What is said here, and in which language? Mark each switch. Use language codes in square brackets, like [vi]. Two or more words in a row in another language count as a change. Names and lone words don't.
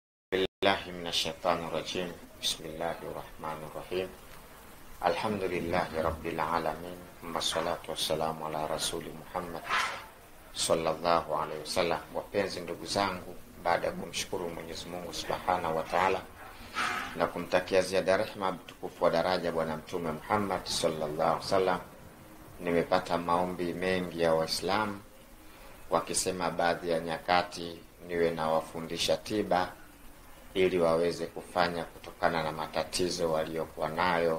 [ar] بالله من الشيطان الرجيم بسم الله الرحمن الرحيم. الحمد لله رب العالمين والصلاة والسلام على رسول محمد صلى الله عليه وسلم. [sw] Wapenzi ndugu zangu, baada ya kumshukuru Mwenyezi Mungu [ar] سبحانه وتعالى [sw] na kumtakia ziada rehema mtukufu wa daraja bwana Mtume Muhammad [ar] صلى الله عليه وسلم, [sw] nimepata maombi mengi ya Waislamu wakisema baadhi ya nyakati niwe na wafundisha tiba ili waweze kufanya kutokana na matatizo waliokuwa nayo.